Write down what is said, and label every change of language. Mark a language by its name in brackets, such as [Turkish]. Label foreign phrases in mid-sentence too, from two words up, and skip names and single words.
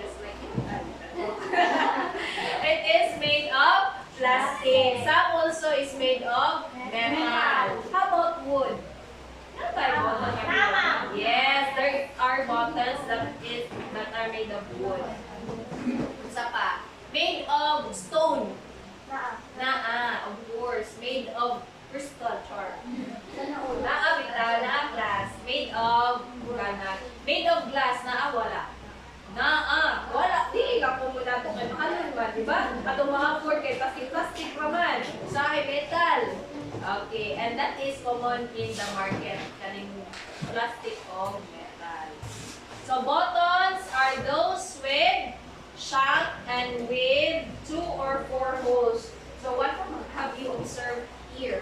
[English] Just like it is made of plastic. Some also is made of metal. How about wood? Yes, there are buttons that are made of wood. [Cebuano] Isa pa. [English] Made of stone. Of course. Made of crystal, char. Glass. Made of granite. Made of glass, [Cebuano] wala. Wala. Dili ka [Filipino] po muna ito [Cebuano] kay mahalon ba, di ba? Atong mga board kay plastic raman. Usahay metal. [English] Okay, and that is common in the market. Kaning plastic of metal. So, buttons are those with shank and with 2 or 4 holes. So, what have you observed here?